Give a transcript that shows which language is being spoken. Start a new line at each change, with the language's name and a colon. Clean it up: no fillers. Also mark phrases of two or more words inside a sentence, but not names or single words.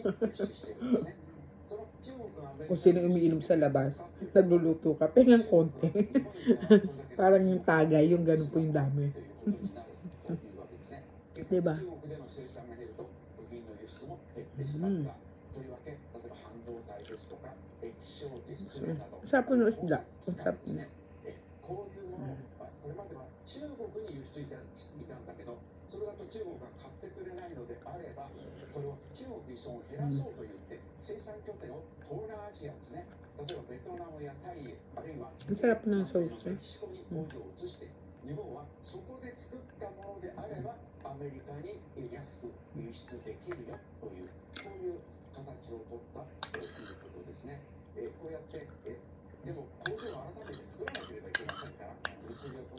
Filipino: Kung sino umiinom sa labas, nagluluto ka, pengang konti. Parang yung tagay, yung ganun po yung dami. Diba? Sarap po ng isda. Sarap po.
Japanese: こういうものをこれまでは中国に輸出いたんだけど、それだと中国が買ってくれないのであれば、これを中国依存を減らそうと言って、生産拠点を東南アジアですね、例えばベトナムやタイ、あるいは
Filipino: Ang sarap ng sauce.
Japanese: メキシコに工場を移して、日本はそこで作ったものであれば、アメリカに安く輸出できるよという、こういう形を取ったということですね。こうやって、でも工場を改めて作らなければいけませんから、物流